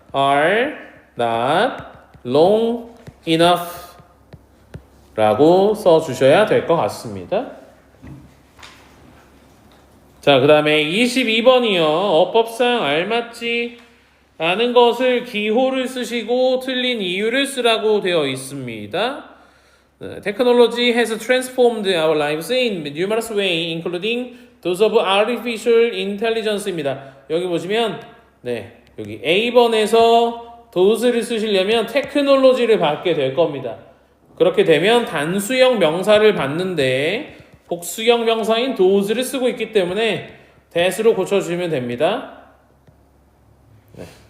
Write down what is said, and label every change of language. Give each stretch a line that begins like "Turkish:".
English: are not long enough
Korean: 라고 써주셔야 될 것 같습니다. 자, 그 다음에 22번이요. 어법상 알맞지 않은 것을 기호를 쓰시고 틀린 이유를 쓰라고 되어 있습니다.
English: Technology has transformed our lives in numerous ways, including those of artificial intelligence입니다.
Korean: 여기 보시면, 네, 여기 A번에서 those를 쓰시려면 테크놀로지를 받게 될 겁니다. 그렇게 되면 단수형 명사를 받는데 복수형 명사인 those를 쓰고 있기 때문에 that으로 고쳐주시면 됩니다. 네.